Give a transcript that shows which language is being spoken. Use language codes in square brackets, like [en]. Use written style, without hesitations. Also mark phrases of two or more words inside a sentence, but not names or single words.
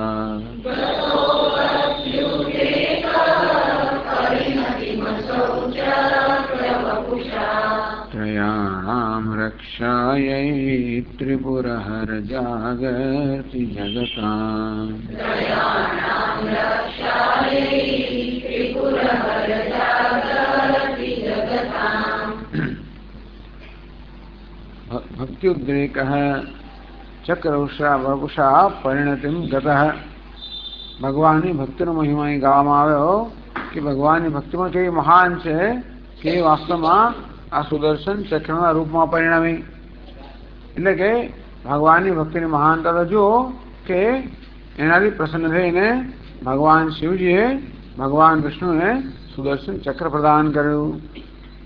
[sa] त्रयाणां रक्षायै त्रिपुरहर जागर्ति जगताम्। भक्त्युद्रेकः चक्रवपुषा परिणतिम गतः। [gu] ભગવાનની ભક્તિનો મહિમા અહીં ગાવામાં આવ્યો કે ભગવાનની ભક્તિમાં કેવી મહાન છે કે વાસ્તવમાં આ સુદર્શન ચક્રના રૂપમાં પરિણમી. એટલે કે ભગવાનની ભક્તિની મહાનતા તો જુઓ કે એનાથી પ્રસન્ન થઈને ભગવાન શિવજીએ ભગવાન વિષ્ણુને સુદર્શન ચક્ર પ્રદાન કર્યું.